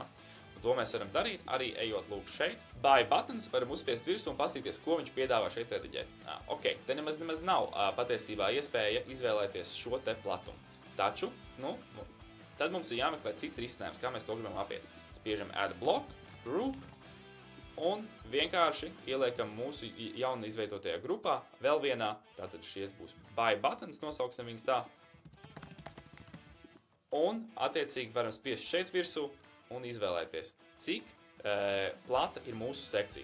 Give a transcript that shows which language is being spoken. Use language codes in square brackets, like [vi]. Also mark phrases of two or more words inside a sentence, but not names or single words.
[lv] Un to mēs varam darīt, arī ejot lūk šeit. [en] Buy buttons [lv] varam uzspiest virsū un paskatīties, ko viņš piedāvā šeit rediģēt. Ok, te nemaz nav patiesībā iespēja izvēlēties šo te platumu. Taču, tad mums ir jāmeklē cits risinājums, kā mēs to gribam apiet. [en] Spiežam add block, group, [lv] un vienkārši ieliekam mūsu jauni izveidotajā grupā vēl vienā, tātad šies būs [en] buy buttons, [lv] nosauksim viņus tā. Un, attiecīgi, varam spiest šeit virsū un izvēlēties, cik plata ir mūsu sekcija.